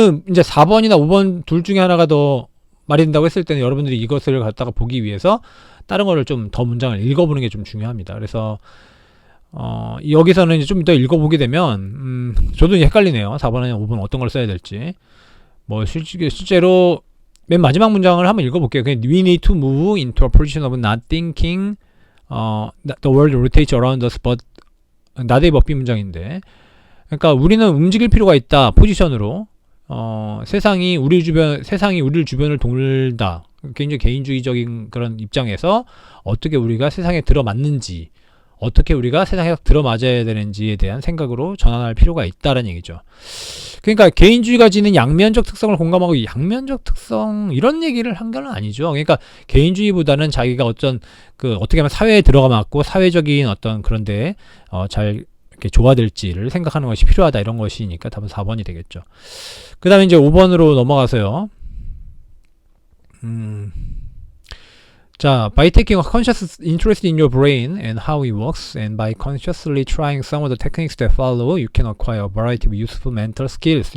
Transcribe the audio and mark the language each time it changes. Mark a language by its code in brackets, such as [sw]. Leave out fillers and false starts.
[ko] 이제 4번이나 5번 둘 중에 하나가 더 말이 된다고 했을 때는 여러분들이 이것을 갖다가 보기 위해서 다른 거를 좀 더 문장을 읽어보는 게 좀 중요합니다. 그래서, 여기서는 이제 좀 더 읽어보게 되면, 저도 이제 헷갈리네요. 4번이나 5번 어떤 걸 써야 될지. 실제로 맨 마지막 문장을 한번 읽어볼게요. [en] We need to move into a position of not thinking, the world rotates around us, but, [ko] not의 법비 문장인데, 그러니까 우리는 움직일 필요가 있다. 포지션으로. 세상이 우리를 주변을 돌다. 굉장히 개인주의적인 그런 입장에서 어떻게 우리가 세상에 들어맞는지, 어떻게 우리가 세상에 들어맞아야 되는지에 대한 생각으로 전환할 필요가 있다는 얘기죠. 그러니까 개인주의가 지닌 양면적 특성을 공감하고 양면적 특성 이런 얘기를 한 건 아니죠. 그러니까 개인주의보다는 자기가 어떻게 하면 사회에 들어가맞고 사회적인 어떤 그런데 잘 이렇게 조화될지를 생각하는 것이 필요하다 이런 것이니까 답은 4번이 되겠죠. 그 다음에 이제 5번으로 넘어가서요. 자, [en] by taking a conscious interest in your brain and how it works, and by consciously trying some of the techniques that follow, you can acquire a variety of useful mental skills.